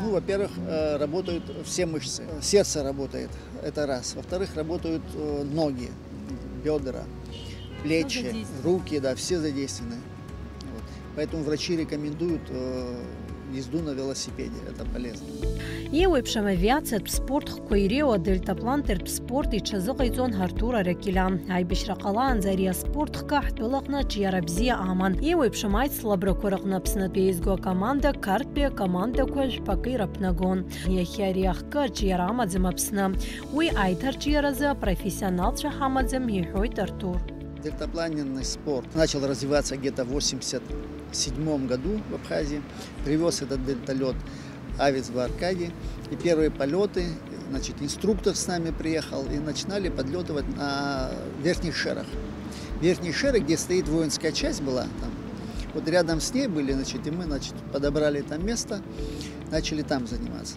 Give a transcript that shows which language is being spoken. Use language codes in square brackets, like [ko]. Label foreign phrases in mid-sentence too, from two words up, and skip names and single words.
[ru] Ну, во-первых, работают все мышцы. Сердце работает, это раз. Во-вторых, работают ноги, бедра, плечи, руки, да, все задействованы. Вот. Поэтому врачи рекомендуют езду на велосипеде, это полезно. [ab] Еуеиԥшым авиациатә спорт хқәа иреиуа адельтаплантертә спорт иҽазыҟаиҵон Артур Аракелян. Аибашьра ҟалаанӡа ари аспорт хкы ҳтәылаҟны аҿиара бзиа аман. Еуеиԥшым аицлабрақәа рҟны Аԥснытәи еизго акоманда қарҭтәи акомандақәа жәпакы ираԥнагон. Иахьа ари ахкы аҿиара амаӡам Аԥсны. Уи аиҭарҿиаразы профессионалцәа ҳамаӡам, иҳәоит Артур. [ru] Дельтапланерный спорт начал развиваться где-то в 1987 году в Абхазии. Привез этот дельталет Авец Аркадий. И первые полеты, значит, инструктор с нами приехал, и начинали подлетывать на верхних шерах. Верхние шеры, где стоит воинская часть была, там, вот рядом с ней были, значит, и мы, значит, подобрали там место, начали там заниматься.